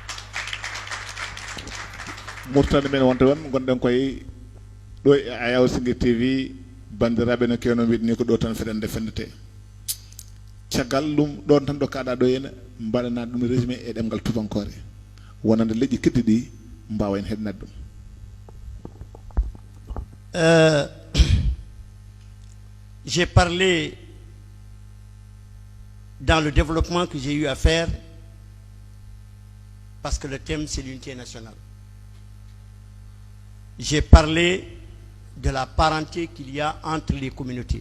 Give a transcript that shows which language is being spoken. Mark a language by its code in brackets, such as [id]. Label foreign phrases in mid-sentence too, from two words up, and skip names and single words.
[ff] Mauritanie men wonta won gonɗen koye ɗo e Ayaw Singir TV bandiraɓe no kewno wiɗni ko ɗo tan feɗen defendete caggal ɗum ɗon tan ɗo kaɗa ɗo henna mbaɗana ɗum résumé e ɗemgal tubankore wonande leƴƴi keddi ɗi mbawa en heɗnat ɗum [fr] j'ai parlé dans le développement que j'ai eu à faire parce que le thème c'est l'unité nationale. J'ai parlé de la parenté qu'il y a entre les communautés.